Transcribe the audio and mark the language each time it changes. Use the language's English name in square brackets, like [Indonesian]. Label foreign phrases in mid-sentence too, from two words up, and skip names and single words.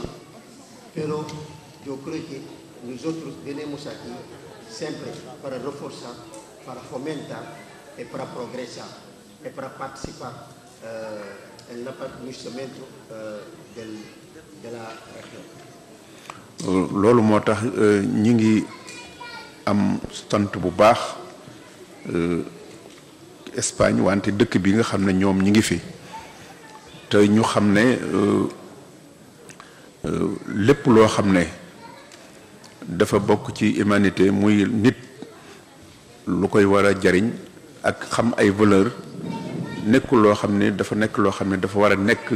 [Spanish] Pero yo creo que nosotros venimos aquí siempre para reforzar, para fomentar y para progresar y para participar en el epanouissamiento de la región. [Wolof] loolu moo tax ñi ngi am sant bu baax Espagne wante dëkk bi nga xam ne ñoom ñi ngi fi te ñu xam ne lépp loo xam ne dafa bokk ci humanité muy nit lu koy war a jariñ ak xam ay valeur nekkul loo xam ne dafa nekk loo xam ne dafa war a nekk